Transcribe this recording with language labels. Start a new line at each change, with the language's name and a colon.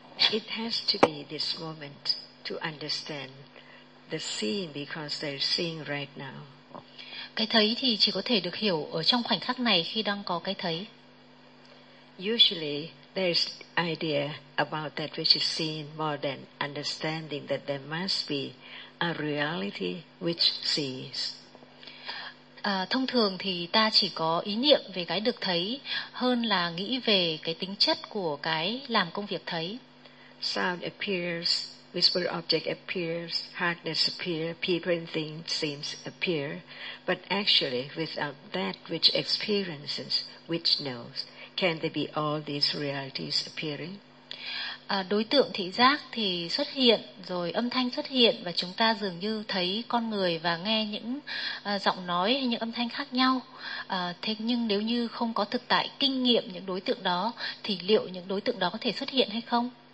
English: It has to be this moment to understand the seeing, because they're seeing right now.
Vietnamese: Cái thấy thì chỉ có thể được hiểu ở trong khoảnh khắc này khi đang có cái thấy.
English: Usually there's idea about that which is seen more than understanding that there must be a reality which sees.
Vietnamese: Thông thường thì ta chỉ có ý niệm về cái được thấy hơn là nghĩ về cái tính chất của cái làm công việc thấy.
English: Sound appears, visible object appears, hardness appears, people and things seems appear, but actually without that which experiences, which knows, can there be all these realities appearing?
Vietnamese: Đối tượng thị giác thì xuất hiện, rồi âm thanh xuất hiện, và chúng ta dường như thấy con người và nghe những giọng nói hay những âm thanh khác nhau. Thế nhưng nếu như không có thực tại kinh nghiệm những đối tượng đó, thì liệu những đối tượng đó có thể xuất hiện hay không?